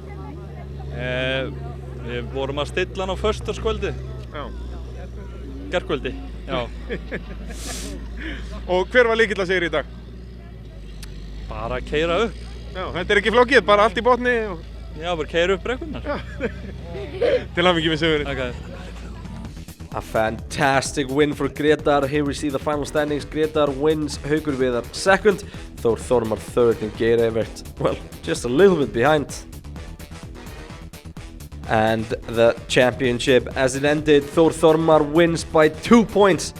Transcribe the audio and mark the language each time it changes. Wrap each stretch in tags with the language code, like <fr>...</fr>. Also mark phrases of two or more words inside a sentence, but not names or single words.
<is>Við vorum að stilla hann á föstudagskvöldi, Já. gærkvöldi. Já, Og hver var lykill að sigri í dag? bara að keyra upp. Já, þetta er ekki flókið, bara allt í botni og Já, bara keyra upp brekkurnar. til hamingju með sigurinn.</is> <en>Okay. A fantastic win for Gretar. Here we see the final standings. Gretar wins, Haukur Viðar second, Þór Þormar third, and Geir Evert, well, just a little bit behind. And the championship, as it ended, Þór Þormar wins by 2 points.</en>